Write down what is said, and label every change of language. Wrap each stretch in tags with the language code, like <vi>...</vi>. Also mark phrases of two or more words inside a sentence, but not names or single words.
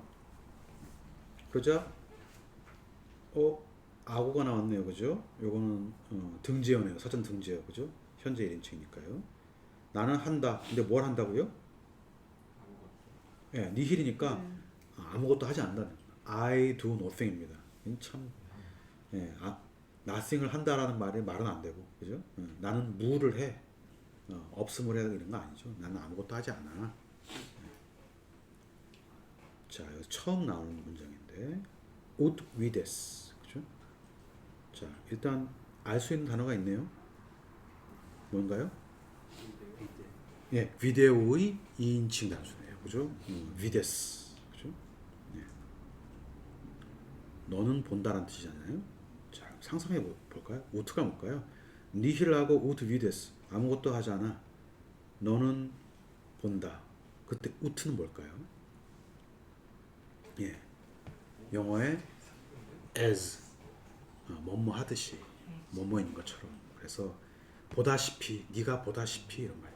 <ko>그러자 아고가 나왔네요, 그죠? 요거는 등재어네요. 사전 등재어, 그죠? 현재 1인칭이니까요. 나는 한다. 근데 뭘 한다고요? 예, 니힐이니까 아무것도 하지 않는다.</ko> <en>I do nothing</en> <ko>입니다. 참, 예, nothing을 한다라는 말은 안 되고, 그죠? 나는 무를 해. 없음을 해 이런 거 아니죠. 나는 아무것도 하지 않아. 자, 여기 처음 나오는 문장인데,</ko> <la>ut vides,</la> <ko>그죠? 자, 일단 알 수 있는 단어가 있네요. 뭔가요? 예, 비데오의 2인칭 단수네요. 그죠? vides, 그죠? 예. 너는 본다라는 뜻이잖아요. 자, 상상해 볼까요? ut가 뭘까요? 니힐하고</ko> <la>ut vides</la> <ko>아무것도 하지 않아. 너는 본다. 그때 ut는 뭘까요? 예, 영어의 as 뭐뭐 하듯이 뭐뭐인 것처럼. 그래서 보다시피 네가 보다시피 이런 말입니다.</ko>